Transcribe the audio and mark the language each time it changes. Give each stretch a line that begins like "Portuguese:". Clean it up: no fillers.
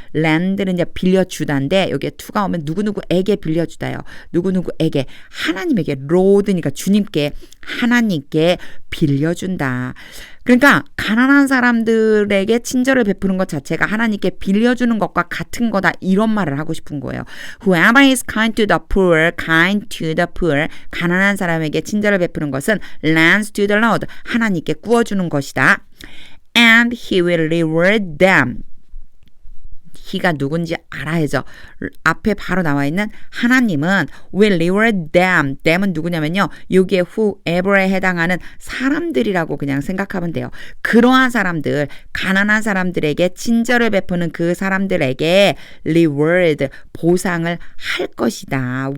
Korean: lend는 이제 빌려주다인데 여기에 to가 오면 누구누구에게 빌려주다요. 누구누구에게 하나님에게 Lord니까 주님께 하나님께 빌려준다. 그러니까 가난한 사람들에게 친절을 베푸는 것 자체가 하나님께 빌려주는 것과 같은 거다 이런 말을 하고 싶은 거예요.
English: Whoever is kind to the poor,
Korean: 가난한 사람에게 친절을 베푸는 것은
English: lends to the Lord,
Korean: 하나님께 구워주는 것이다.
English: And he will reward them.
Korean: he가 누군지 알아야죠. 앞에 바로 나와 있는 하나님은
English: will reward them.
Korean: them은 누구냐면요. 여기에 whoever에 해당하는 사람들이라고 그냥 생각하면 돼요. 그러한 사람들, 가난한 사람들에게 친절을 베푸는 그 사람들에게 reward, 보상을 할 것이다.